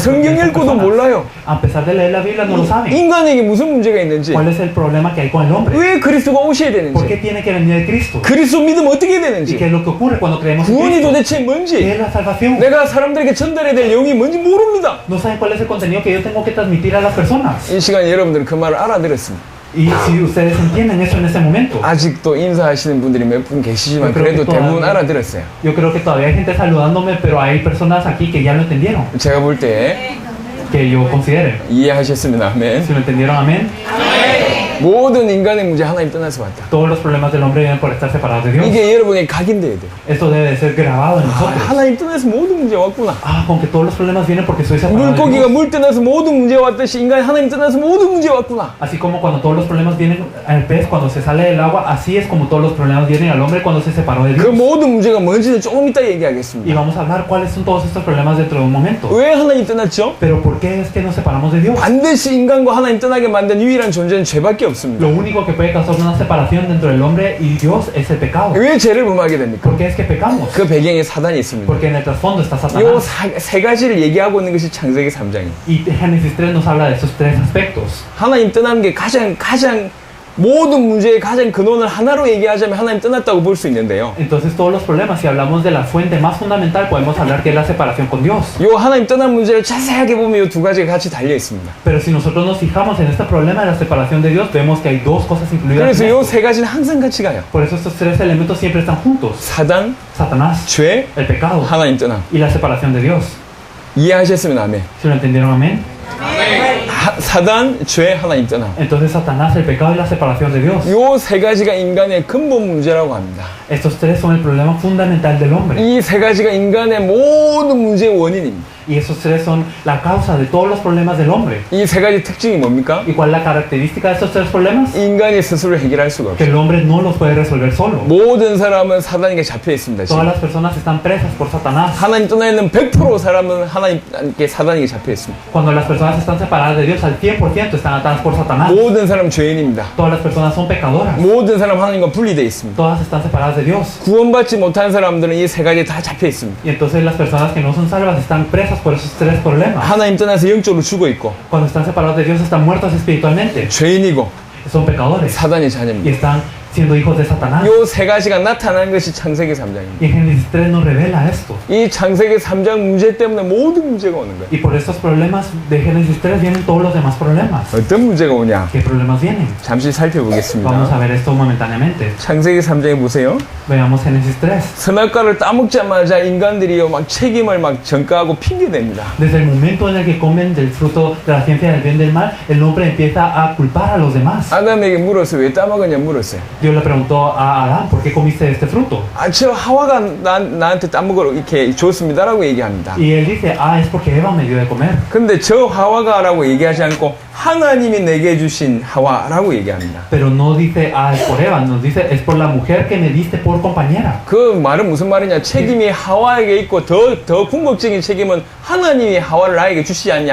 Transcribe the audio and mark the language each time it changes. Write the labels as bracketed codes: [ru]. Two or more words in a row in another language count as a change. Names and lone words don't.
[ko] 성경 읽고도 [es] personas. [ko] 몰라요. [es] A pesar de leer la Biblia no lo saben. [ko] 인간에게 무슨 문제가 있는지, [es] ¿Cuál es el problema que hay con el hombre? [ko] 왜 그리스도가 오셔야 [es] ¿Por qué [ko] 되는지, [es] tiene que venir el Cristo? [ko] 그리스도 믿으면 어떻게 [es] ¿Y qué [ko] 되는지, [es] es lo que ocurre cuando creemos en [ko] 구원이 [es] Cristo? [ko] 도대체 [es] ¿Qué [ko] 뭔지, [es] es la salvación? [ko] 내가 사람들에게 전달해야 될 영이 뭔지 모릅니다. [es] No saben cuál es el contenido que yo tengo que transmitir a las personas. [ko] 이 시간에 여러분들은 그 말을 알아들었습니다. [es] Y si ustedes entienden eso en ese momento, [ko] 아직도 인사하시는 분들이 몇 분 계시지만 그래도 대부분 알아들었어요. [es] yo creo que todavía hay gente saludándome, pero hay personas aquí que ya lo entendieron, [ko] 제가 볼 때 [es] que yo considere. [ko] 이해하셨으면 아멘. [es] Si lo entendieron, amén. [ko] 모든 인간의 문제 하나님 떠나서 왔다. [es] Todos los problemas del hombre vienen por estar separados de Dios. [ko] 이게 여러분이 각인돼야 돼요. [es] Esto debe de ser grabado en nosotros. [ko] 하나님 떠나서 모든 문제 왔구나. [es] Con que todos los problemas vienen porque soy separado de [ko] 물고기가 [es] Dios. [ko] 물 떠나서 모든 문제 왔듯이 인간이 하나님 떠나서 모든 문제 왔구나. [es] Así como cuando todos los problemas vienen al pez cuando se sale del agua, así es como todos los problemas vienen al hombre cuando se separó de [ko] 그 [es] Dios. [ko] 모든 문제가 뭔지는 조금 이따 [es] Y [ko] 얘기하겠습니다. [es] vamos a hablar cuáles son todos estos problemas dentro de un momento. [ko] 왜 하나님 떠났죠? [es] Pero ¿por qué es que nos separamos de Dios? [ko] 반드시 인간과 하나님 떠나게 만든 유일한 존재는 죄밖에 없습니다. [es] Lo único que puede causar una separación dentro del hombre y Dios es el pecado. [ko] 왜 죄를 범하게 됩니까? [es] ¿Por qué es que pecamos? [ko] 그 배경에 사단이 있습니다. [es] Porque en el trasfondo está [ko] 요 [es] Satanás. [ko] 세 가지를 얘기하고 있는 것이 창세기 3장입니다. [es] Y Génesis 3 nos habla de estos tres aspectos. [ko] 하나님 떠나는 게 가장 모든 문제의 가장 근원을 하나로 얘기하자면 하나님 떠났다고 볼 수 있는데요. [es] Entonces todos los problemas, si hablamos de la fuente más fundamental, podemos hablar que es la separación con Dios. [ko] 요 하나님 떠난 문제를 자세하게 보면 요 두 가지가 같이 달려 있습니다. [es] Pero si nosotros nos fijamos en este problema de la separación de Dios, vemos que hay dos cosas incluidas. [ko] 그래서 [es] En [ko] 요 [es] esto. [ko] 세 가지는 항상 같이 가요. [es] Por eso estos tres elementos siempre están juntos. [ko] 사단, [es] Satanás, [ko] 죄, [es] el pecado [ko] 하나님 떠남. [es] y la separación de Dios. [ko] 이해하셨으면 아멘. [es] ¿Si lo entendieron? Amén. [ko] 사단, 죄, 하나님 떠남. [es] Entonces Satanás, el pecado y la separación de Dios. [ko] 요 세 가지가 인간의 근본 문제라고 합니다. [es] Estos tres son el problema fundamental del hombre. [ko] 이 세 가지가 인간의 모든 문제의 원인입니다. [es] Y esos tres son la causa de todos los problemas del hombre. [ko] 이 세 가지 특징이 뭡니까? [es] ¿Y cuál es la característica de estos tres problemas? [ko] 인간이 스스로 해결할 수가 [es] Que [ko] 없어요. [es] el hombre no los puede resolver solo. [ko] 모든 사람은 사단에게 잡혀 있습니다. [es] Todas [ko] 지금. [es] las personas están presas por Satanás. [ko] 하나님 떠나 있는 100% 사람은 하나님께 사단에게 잡혀 있습니다. [es] Cuando las personas están separadas de Dios, al 100% están atadas por Satanás. [ko] 모든 사람 죄인입니다. [es] Todas las personas son pecadoras. [ko] 모든 사람 하나님과 분리되어 있습니다. [es] Todas están separadas de Dios. [ko] 구원받지 못한 사람들은 이 세 가지에 다 잡혀 있습니다. [es] Y entonces las personas que no son salvas están presas por esos tres problemas. [ko] 하나님 떠나서 영적으로 죽어 있고 [es] Cuando están separados de Dios están muertos espiritualmente. [ko] 죄인이고 [es] Son pecadores. [ko] 사단의 [es] Y [ko] 자녀입니다. [es] están siendo hijos de Satanás. [ko] 요 세 가지가 나타나는 것이 창세기 3장입니다. [es] Y en Génesis 3 nos revela esto. [ko] 이 창세기 3장 문제 때문에 모든 문제가 오는 거예요. [es] Y por estos problemas de Génesis 3 vienen todos los demás problemas. [ko] 어떤 문제가 오냐? [es] ¿Qué problemas vienen? [ko] 잠시 [es] Vamos a [ko] 살펴보겠습니다. [es] ver esto momentáneamente. [ko] 창세기 3장에 보세요. [es] Veamos Génesis 3. [ko] 선악과를 따먹자마자 인간들이요 막 책임을 막 전가하고 핑계댑니다. [es] Desde el momento en el que comen del fruto de la ciencia del bien y del mal, el hombre empieza a culpar a los demás. [ko] 아담에게 물었어요. 왜 따먹었냐 물었어요. [es] Dios le preguntó a Adán, ¿por qué comiste este fruto? [ko] 아, 저 하와가 나한테 따먹으러 이렇게 줬습니다라고 얘기합니다. [es] Y él dice, es porque Eva me dio de comer. [ko] 근데 저 하와가라고 얘기하지 않고 하나님이 내게 주신 하와라고 얘기합니다. [es] Pero no dice, es por Eva, nos dice, es por la mujer que me diste por compañera. [ko] 그 말은 무슨 말이냐? 책임이 하와에게 있고 더 궁극적인 책임은 하나님이 하와를 나에게 주시지 않냐?